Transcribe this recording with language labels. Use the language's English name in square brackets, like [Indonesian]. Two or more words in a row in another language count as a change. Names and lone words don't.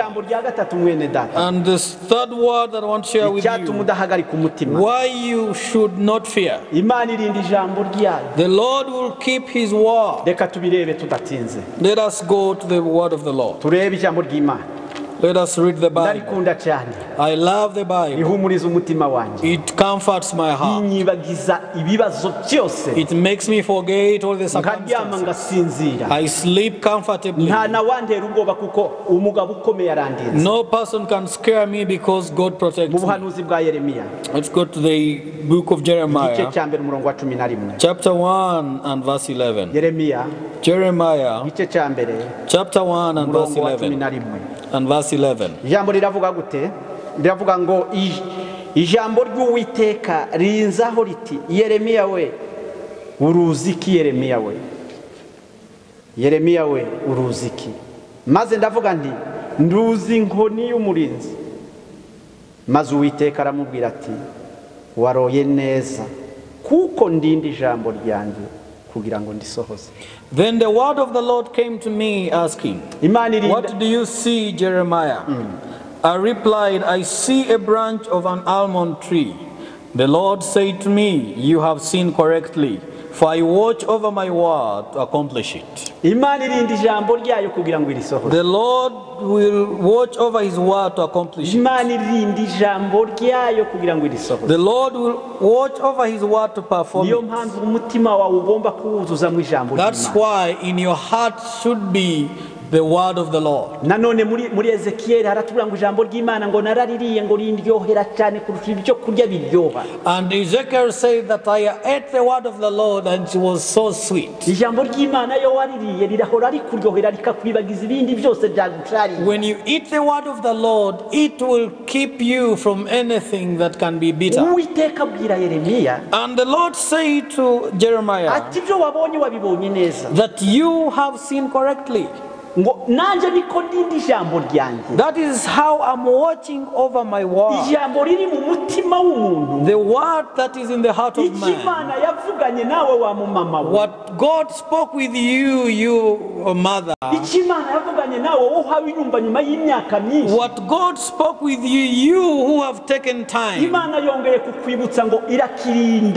[Kinyarwanda] ijambo rya gatatu mwene data [English] And this third word that I want to share with [Kinyarwanda] icyatuma [English] you, [Kinyarwanda] udahagarika umutima [English] why you should not fear. [Kinyarwanda] imana irinda ijambo ryayo [English] The Lord will keep his word. [Kinyarwanda] reka tubirebe tudatinze [English] Let us go to the word of the Lord. [Kinyarwanda] turebe ijambo ry'imana [English] Let us read the Bible. [Kinyarwanda] ndarikunda cyane [English] I love the Bible. [Kinyarwanda] rihumuriza umutima wanjye [English] It comforts my heart. [Kinyarwanda] rinyibagiza ibibazo byose [English] It makes me forget all the [Kinyarwanda] nkaryama [English] circumstances. [Kinyarwanda] ngasinzira [English] I sleep comfortably. [Kinyarwanda] nta nawantera ubwoba kuko umugabo ukomeye arandinze [English] No person can scare me because God [Kinyarwanda] mu [English] protects me. [Kinyarwanda] buhanuzi bwa yeremiya [English] Let's go to the book of [Kinyarwanda] igice [English] Jeremiah, [Kinyarwanda] cya mbere umurongo wa 11 [English] chapter 1 and verse 11. [Kinyarwanda] yeremiya [English] Jeremiah, [Kinyarwanda] igice cya mbere [English] chapter 1 and verse [Kinyarwanda] umurongo wa [English] 11. [Kinyarwanda] 11 [English] And verse 11. [Kinyarwanda] ijambo riravuga gute riravuga ngo ijambo ry'uwiteka rinzaho riti yeremiya we uruzi iki yeremiya we yeremiya we uruzi iki maze ndavuga nti nduzi inkoni y'umurinzi maze uwiteka aramubwira ati waroye neza kuko ndinda ijambo ryanjye kugira ngo ndisohoze. [English] Then the word of the Lord came to me asking, [Kinyarwanda] imana irinda [English] what do you see, Jeremiah? I replied, I see a branch of an almond tree. The Lord said to me, you have seen correctly, for I watch over my word to accomplish it. [Kinyarwanda] imana irinda ijambo ryayo kugira ngo irisohoze. [English] The Lord will watch over his word to accomplish it. [Kinyarwanda] imana irinda ijambo ryayo kugira ngo irisohoze. [English] The Lord will watch over his word to perform [Kinyarwanda] niyo [English] it. [Kinyarwanda] mpamvu umutima wawe ugomba kuwuzuza mu ijambo [English] That's [Kinyarwanda] ry'imana. [English] why in your heart should be the word of the Lord. [Kinyarwanda] nanone muri ezekiyeli haratubwira ngo ijambo ry'imana ngo naraririye ngo rindyohera cyane kurusha ibyo kurya biryoha. [English] And Ezekiel said that I ate the word of the Lord and it was so sweet. [Kinyarwanda] ijambo ry'imana yo waririye rirahora rikuryohera rikakwibagiza ibindi byose byagushariye. [English] When you eat the word of the Lord, it will keep you from anything that can be bitter. [Kinyarwanda] uwiteka abwira yeremiya [English] And the Lord said to Jeremiah [Kinyarwanda] ati ibyo wabonye wabibonye neza [English] that you have seen correctly. [Kinyarwanda] ngo nanjye niko ndinda ijambo ryanjye. [English] That is how I'm watching over my word. [Kinyarwanda] ijambo riri mu mutima w'umuntu [English] The word that is in the heart of [Kinyarwanda] icyo [English] man. [Kinyarwanda] imana yavuganye nawe wa mumama we [English] What God spoke with you, you mother. [Kinyarwanda] icyo imana yavuganye nawe wowe uhawe inyumva nyuma y'imyaka myinshi. [English] What God spoke with you, you who have taken time. [Kinyarwanda] imana yongeye kukwibutsa ngo irakirinda.